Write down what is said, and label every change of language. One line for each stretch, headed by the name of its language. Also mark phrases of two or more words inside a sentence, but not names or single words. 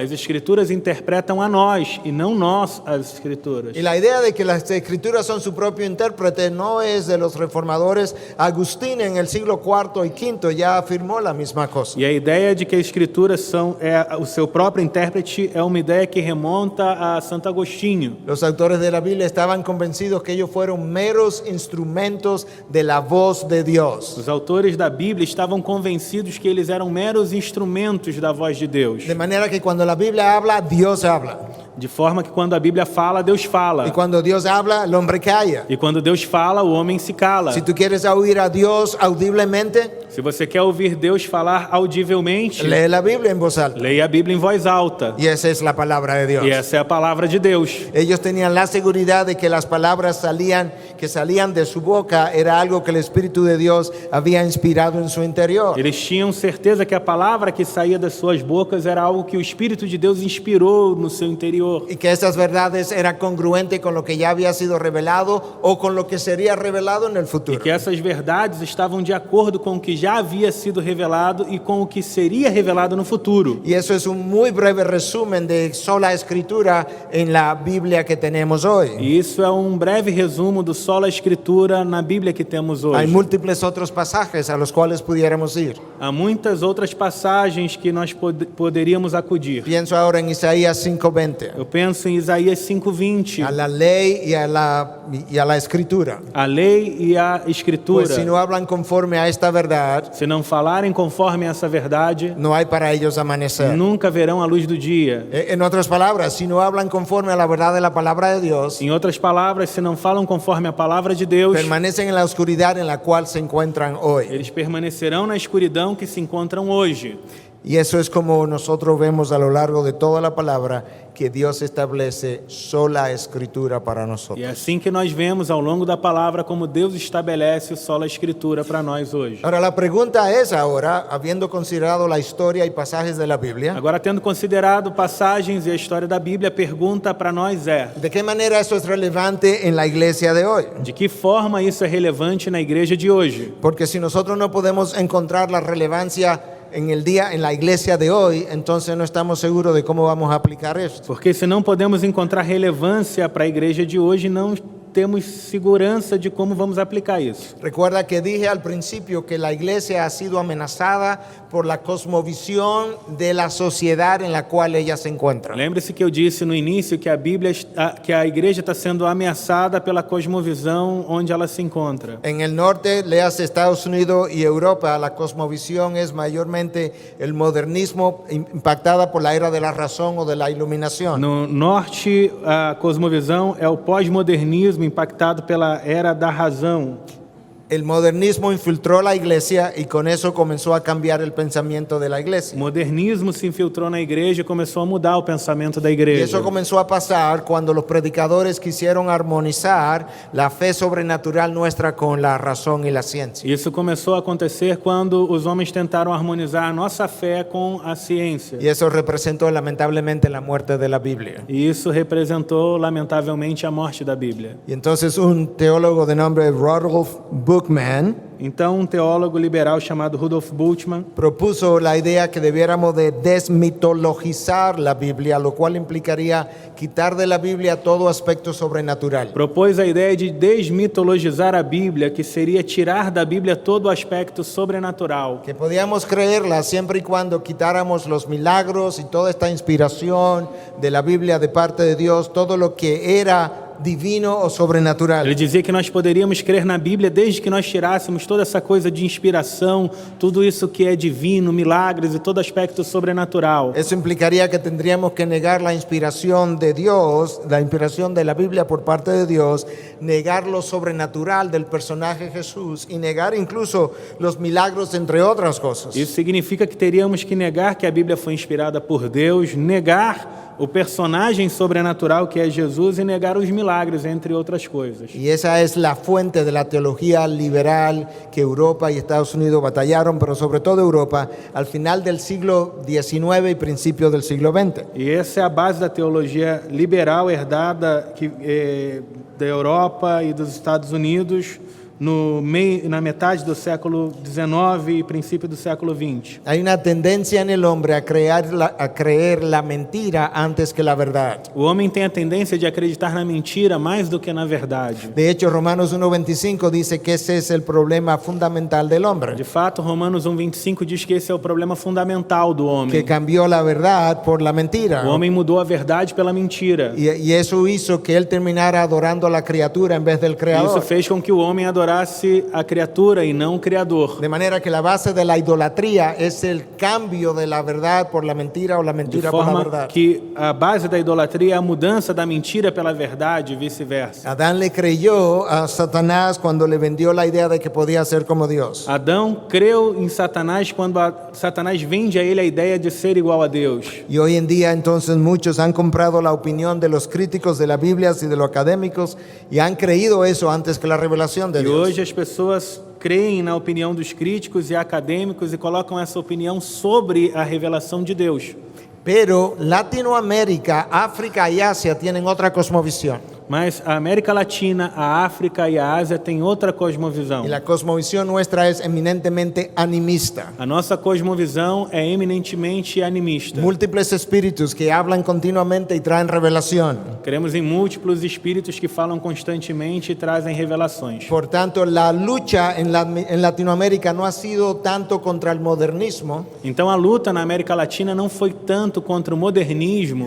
Portuguese: As Escrituras interpretam a nós e não nós as Escrituras.
Spanish: Y la idea de que las Escrituras son su propio intérprete no es de los reformadores. Agustín en el siglo IV y V ya afirmó la misma cosa.
Portuguese: E a ideia de que as Escrituras são o seu próprio intérprete é uma ideia que remonta a Santo Agostinho.
Spanish: Los autores de la Biblia estaban convencidos que ellos fueron meros instrumentos de la voz de Dios.
Portuguese: Os autores da Bíblia estavam convencidos que eles eram meros instrumentos da voz de Deus.
Spanish: De manera que cuando la Biblia habla, Dios habla.
Portuguese: De forma que quando a Bíblia fala, Deus fala.
Spanish: Y cuando Dios habla, el hombre calla.
Portuguese: E quando Deus fala, o homem se cala.
Spanish: Si tú quieres oír a Dios audiblemente,
Portuguese: Se você quer ouvir Deus falar audivelmente,
Spanish: lee la Biblia en voz alta.
Portuguese: leia a Bíblia em voz alta.
Spanish: Y esa es la palabra de Dios.
Portuguese: E essa é a palavra de Deus.
Spanish: Ellos tenían la seguridad de que las palabras salían que salían de su boca era algo que el Espíritu de Dios había inspirado en su interior.
Portuguese: Eles tinham certeza que a palavra que saía das suas bocas era algo que o Espírito de Deus inspirou no seu interior.
Spanish: Y que estas verdades eran congruentes con lo que ya había sido revelado o con lo que sería revelado en el
Portuguese: E
Spanish: futuro.
Portuguese: que essas verdades estavam de acordo com o que já havia sido revelado e com o que seria revelado no futuro.
Spanish: Y eso es un muy breve resumen de sola escritura en la Biblia que tenemos hoy.
Portuguese: E isso é um breve resumo do sola escritura na Bíblia que temos
Spanish: Hay
Portuguese: hoje.
Spanish: múltiples otros pasajes a los cuales pudiéramos ir.
Portuguese: Há muitas outras passagens que nós poderíamos acudir.
Spanish: Pienso ahora en Isaías 5:20,
Portuguese: Eu penso em Isaías
Spanish: a
Portuguese: 5:20,
Spanish: la ley y a la escritura.
Portuguese: a lei e a escritura.
Spanish: Pues si no hablan conforme a esta verdad,
Portuguese: Se não falarem conforme essa verdade,
Spanish: no hay para ellos amanecer.
Portuguese: nunca verão a luz do dia.
Spanish: En otras palabras, si no hablan conforme a la verdad de la palabra de Dios,
Portuguese: Em outras palavras, se não falam conforme a palavra de Deus,
Spanish: permanecen en la oscuridad en la cual se encuentran hoy.
Portuguese: eles permanecerão na escuridão que se encontram hoje.
Spanish: Y eso es como nosotros vemos a lo largo de toda la palabra que Dios establece sola escritura para
Portuguese: E
Spanish: nosotros.
Portuguese: é assim que nós vemos ao longo da palavra como Deus estabelece sola escritura para nós hoje.
Spanish: Ahora la pregunta es ahora, habiendo considerado la historia y pasajes de la Biblia,
Portuguese: Agora, tendo considerado passagens e a história da Bíblia, a pergunta para nós é:
Spanish: ¿de qué manera eso es relevante en la iglesia de hoy?
Portuguese: de que forma isso é relevante na igreja de hoje?
Spanish: Porque si nosotros no podemos encontrar la relevancia en la iglesia de hoy, entonces no estamos seguros de cómo vamos a aplicar esto.
Portuguese: Porque se não podemos encontrar relevância para a igreja de hoje, não temos segurança de como vamos aplicar isso.
Spanish: Recuerda que dije al principio que la iglesia ha sido amenazada por la cosmovisión de la sociedad en la cual ella se encuentra.
Portuguese: Lembre-se que eu disse no início que que a igreja está sendo ameaçada pela cosmovisão onde ela se encontra.
Spanish: En el norte, leas Estados Unidos y Europa, la cosmovisión es mayormente el modernismo impactada por la era de la razón o de la iluminación.
Portuguese: No norte, a cosmovisão é o pós-modernismo impactado pela era da razão.
Spanish: El modernismo infiltró la iglesia y con eso comenzó a cambiar el pensamiento de la
Portuguese: O
Spanish: iglesia.
Portuguese: modernismo se infiltrou na igreja e começou a mudar o pensamento da
Spanish: Y
Portuguese: igreja.
Spanish: eso comenzó a pasar cuando los predicadores quisieron armonizar la fe sobrenatural nuestra con la razón y la ciencia.
Portuguese: Isso começou a acontecer quando os homens tentaram harmonizar a nossa fé com a ciência.
Spanish: Y eso representó lamentablemente la muerte de la Biblia.
Portuguese: E isso representou, lamentavelmente, a morte da Bíblia.
Spanish: Y entonces un teólogo de nombre Rudolf Bookman
Portuguese: Então, um teólogo liberal chamado Rudolf Bultmann
Spanish: propuso la idea que debiéramos de desmitologizar la Biblia, lo cual implicaría quitar de la Biblia todo aspecto sobrenatural.
Portuguese: propôs a ideia de desmitologizar a Bíblia, que seria tirar da Bíblia todo o aspecto sobrenatural.
Spanish: Que podíamos creerla siempre y cuando quitáramos los milagros y toda esta inspiración de la Biblia de parte de Dios, todo lo que era divino o sobrenatural.
Portuguese: Ele dizia que nós poderíamos crer na Bíblia desde que nós tirássemos toda essa coisa de inspiração, tudo isso que é divino, milagres e todo aspecto sobrenatural.
Spanish: Eso implicaría que tendríamos que negar la inspiración de Dios, la inspiración de la Biblia por parte de Dios, negar lo sobrenatural del personaje Jesús y negar incluso los milagros, entre otras cosas.
Portuguese: Isso significa que teríamos que negar que a Bíblia foi inspirada por Deus, negar o personagem sobrenatural que é Jesus e negar os milagres, entre outras coisas.
Spanish: Y esa es la fuente de la teología liberal que Europa y Estados Unidos batallaron, pero sobre todo Europa, al final del siglo XIX y principios del siglo XX.
Portuguese: E essa é a base da teologia liberal herdada da Europa e dos Estados Unidos na metade do século XIX e princípio do século XX.
Spanish: Hay una tendencia en el hombre a creer la mentira antes que la verdad.
Portuguese: O homem tem a tendência de acreditar na mentira mais do que na verdade.
Spanish: De hecho, Romanos 1:25 dice que ese es el problema fundamental del hombre,
Portuguese: De fato, Romanos 1:25 diz que esse é o problema fundamental do
Spanish: que
Portuguese: homem.
Spanish: cambió la verdad por la mentira.
Portuguese: O homem mudou a verdade pela mentira.
Spanish: Y eso hizo que él terminara adorando a la criatura en vez del
Portuguese: E isso
Spanish: creador.
Portuguese: fez com que o homem adorasse adorasse a criatura e não o Criador.
Spanish: De manera que la base de la idolatría es el cambio de la verdad por la mentira o la
Portuguese: De
Spanish: mentira por la
Portuguese: forma
Spanish: verdad.
Portuguese: que a base da idolatria é a mudança da mentira pela verdade e vice-versa.
Spanish: Adán le creyó a Satanás cuando le vendió la idea de que podía ser como Dios.
Portuguese: Adão creu em Satanás quando Satanás vende a ele a ideia de ser igual a Deus.
Spanish: Y hoy en día entonces muchos han comprado la opinión de los críticos de la Biblia y de los académicos y han creído eso antes que la revelación de
Portuguese: E
Spanish: Dios.
Portuguese: hoje as pessoas creem na opinião dos críticos e acadêmicos e colocam essa opinião sobre a revelação de Deus.
Spanish: Pero Latinoamérica, África y Asia tienen otra cosmovisión.
Portuguese: Mas a América Latina, a África e a Ásia têm outra cosmovisão.
Spanish: Y la cosmovisión nuestra es eminentemente animista.
Portuguese: A nossa cosmovisão é eminentemente animista.
Spanish: Múltiples espíritus que hablan continuamente y traen revelación.
Portuguese: Cremos em múltiplos espíritos que falam constantemente e trazem revelações.
Spanish: Por tanto, la lucha en Latinoamérica no ha sido tanto contra el modernismo,
Portuguese: Então a luta na América Latina não foi tanto contra o modernismo,